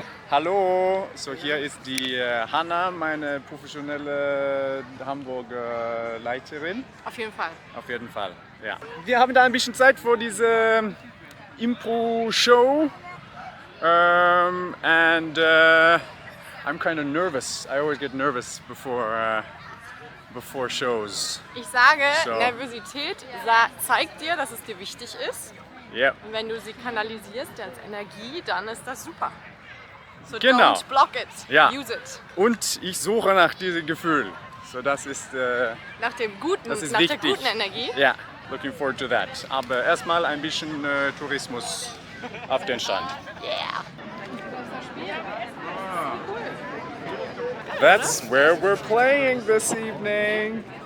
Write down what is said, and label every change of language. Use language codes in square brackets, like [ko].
[de] Hallo, so hier ist die Hanna, meine professionelle Hamburger Leiterin. Auf jeden Fall. Auf jeden Fall, ja. Wir haben da ein bisschen Zeit für diese Impro-Show. [en] And I'm kind of nervous. I always get nervous before shows. [de] Ich sage, Nervosität zeigt dir, dass es dir wichtig ist. [en] Yeah. [de] Und wenn du sie kanalisierst als Energie, dann ist das super. So genau. [en] Don't block it, [de] ja. [en] Use it. [de] Und ich suche nach diesem Gefühl. So, das ist nach der guten Energie. [en] Ja, looking forward to that. [de] Aber erstmal ein bisschen Tourismus auf den Strand. [en] Yeah. That's where we're playing this evening.